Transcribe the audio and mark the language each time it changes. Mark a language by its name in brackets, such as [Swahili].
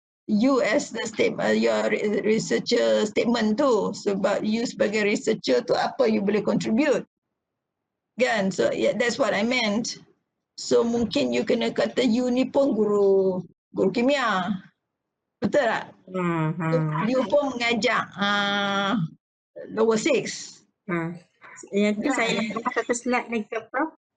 [English] You as the statement, your researcher statement tu. [Malay] Sebab you sebagai researcher tu apa you boleh contribute. Kan? [English] So yeah, that's what I meant. [Malay] So mungkin you kena kata you ni pun guru kimia. Betul tak? You pun mengajak lower 6. Yang tu saya ada satu slide lagi ke Prof?